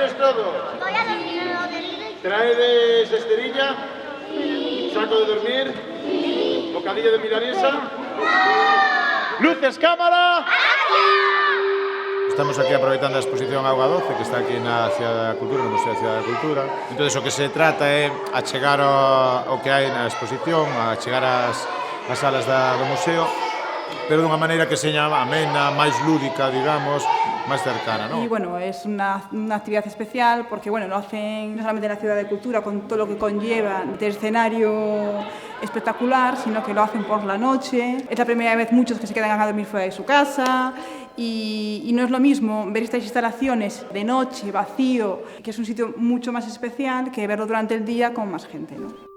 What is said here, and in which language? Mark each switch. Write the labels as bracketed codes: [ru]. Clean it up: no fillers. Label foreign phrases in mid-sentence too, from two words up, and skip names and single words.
[es] todo? Voy a dormir en lo del... ¿Traedes esterilla? ¿Saco de dormir? ¿Bocadillo de milanesa? ¡Luces, cámara! [gl] Estamos aquí aproveitando a exposición Auga Doce, que está aquí na Cidade da Cultura, no Museo da Cidade da Cultura. Entón, o que se trata é achegar ao que hai na exposición, achegar ás salas do museo, pero dunha maneira que seña amena, máis lúdica, [es] digamos, más cercana, ¿no? Y bueno, es una actividad especial porque bueno, lo hacen no solamente en la Ciudad de Cultura con todo lo que conlleva de escenario espectacular, sino que lo hacen por la noche. Es la primera vez muchos que se quedan a dormir fuera de su casa y no es lo mismo ver estas instalaciones de noche, vacío, que es un sitio mucho más especial que verlo durante el día con más gente, ¿no?